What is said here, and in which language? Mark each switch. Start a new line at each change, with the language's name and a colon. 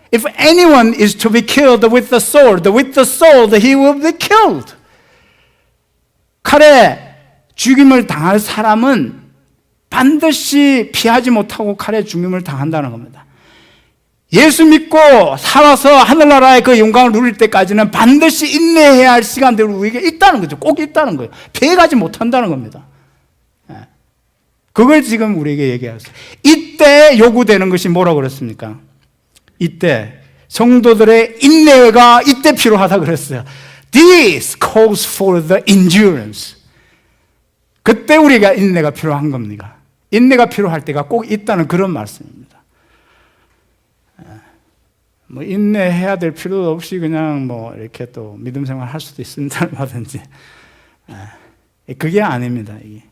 English: If anyone is to be killed with the sword, he will be killed.
Korean: 칼에 죽임을 당할 사람은 반드시 피하지 못하고 칼에 죽임을 당한다는 겁니다. 예수 믿고 살아서 하늘나라의 그 영광을 누릴 때까지는 반드시 인내해야 할 시간들이 우리에게 있다는 거죠. 꼭 있다는 거예요. 피해가지 못한다는 겁니다. 그걸 지금 우리에게 얘기하셨어요. 이때 요구되는 것이 뭐라고 그랬습니까? 이때 성도들의 인내가 이때 필요하다 그랬어요.
English: This calls for the endurance.
Korean: 그때 우리가 인내가 필요한 겁니다. 인내가 필요할 때가 꼭 있다는 그런 말씀입니다. 뭐 인내해야 될 필요도 없이 그냥 뭐 이렇게 또 믿음 생활 할 수도 있습니다. 하든지. 그게 아닙니다. 이게.